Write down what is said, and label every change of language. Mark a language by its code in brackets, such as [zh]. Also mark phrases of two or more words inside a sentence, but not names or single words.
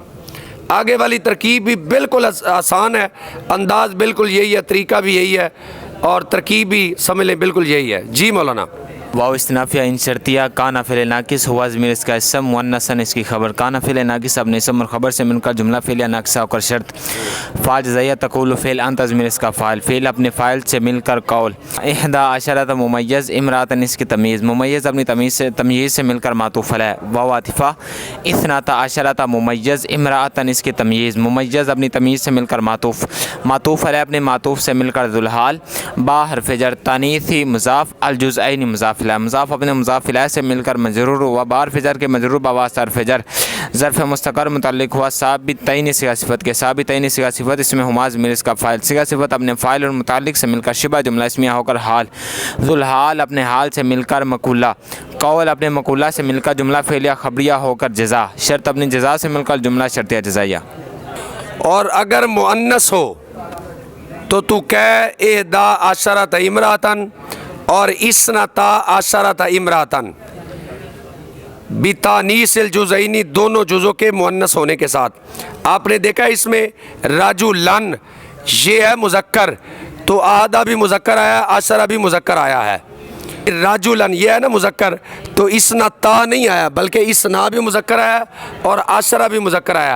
[hi] आगे वाली तरकीब भी बिल्कुल आसान है, अंदाज़ बिल्कुल यही है, तरीका भी यही है और तरकीब भी समझ लें बिल्कुल यही है। जी मौलाना। वाव इस्तनाफिया इन शर्तिया काना फ़िल नाकिस हुआ ज़मीर इसका इसम मुअन्नसन इसकी खबर। काना फ़िल नाकिस अपने इसम और ख़बर से मिलकर जुमला फ़िलिया नाकिसा होकर शर्त। फ़ा जज़ाइया तक़ूल फ़िल अन तज़मीर इसका फ़ाइल। फ़िल अपने फ़ाइल से मिलकर कौल। [ar] إحدى عشرة [hi] मुमय्यज़ इमरातन इसकी तमीज़, मुमय्यज़ अपनी तमीज़ से मिलकर मातूफ़ अलैह। वाव आतिफ़ा [ar] اثنتا عشرة [hi] मुमय्यज़ इमरातन इसकी तमीज़, मुमय्यज़ अपनी तमीज़ से मिलकर मातूफ़ अलैह अपने मातूफ़ से मिलकर ज़ुलहाल। बा हर्फ़ जर तानीसी मुज़ाफ़ अल जुज़अैनी मुज़ाफ़ इलैह, मुज़ाफ़ अपने मुज़ाफ़ इलैह से मिलकर मजरूर हुआ बा हर्फ़ जर के, मजरूर बवास्ता हर्फ़ जर ज़र्फ़ मुस्तक़र मुतअल्लिक़ हुआ साबितैन सिगा सिफ़त के। साबितैन सिगा सिफ़त इसमें हुमा ज़मीर इसका फ़ाइल। सिगा सिफ़त अपने फ़ाइल और मुतअल्लिक़ से मिलकर शिबा जुमला इस्मिया होकर हाल। ज़ुलहाल अपने हाल से मिलकर मक़ूला। कौल अपने मक़ूला से मिलकर जुमला फ़ेलिया ख़बरिया होकर जज़ा। शर्त अपनी जज़ा से मिलकर जुमला शर्तिया जज़ाइया। और अगर मुअन्नस हो तो तू कह [ar] إحدى عشرة امرأة [hi] और [ar] اثنتا عشرة امرأة بتأنيث الجزأين, [hi] दोनों जुज़ों के मुअन्नस होने के साथ। आपने देखा इसमें राजुलन ये है मुज़क्कर, तो आदा भी मुज़क्कर आया, अशरा भी मुज़क्कर आया है। राजुलन ये है ना मुज़क्कर, तो इसना ता नहीं आया बल्कि इसना भी मुज़क्कर आया और आशरा भी मुज़क्कर आया।